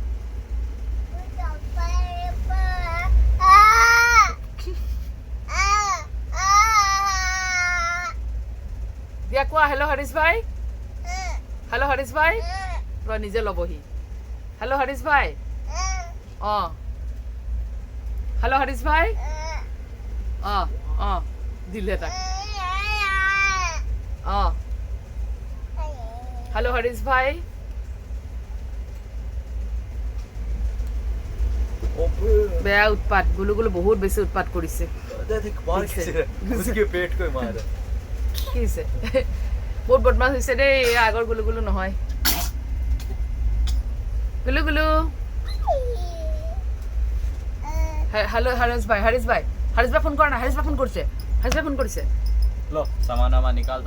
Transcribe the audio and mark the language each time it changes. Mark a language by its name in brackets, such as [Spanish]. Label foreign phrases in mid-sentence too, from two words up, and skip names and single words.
[Assamese] দিয়া কোৱা হেল্ল' হৰিশ ভাই হেল্ল' হৰিশ ভাই তই নিজে ল'বহি হেল্ল' হৰিশ ভাই অঁ হেল্ল' হৰিশ ভাই অঁ অঁ দিলে তাক অঁ হেল্ল' হৰিশ ভাই বেয়া উৎপাত গুলু গুলু বহুত বেছি উৎপাত কৰিছে [Hindi] देख मार किसे उसके पेट को मार [Assamese] কি হৈছে বহুত বদমাছ হৈছে দেই এই আগৰ গুলু গুলু নহয় গুলু গুলু হেল্ল' হৰিশ ভাই ফোন কৰা না হৰিশ ভাই ফোন কৰিছে [Hindi] लो सामान वामान निकाल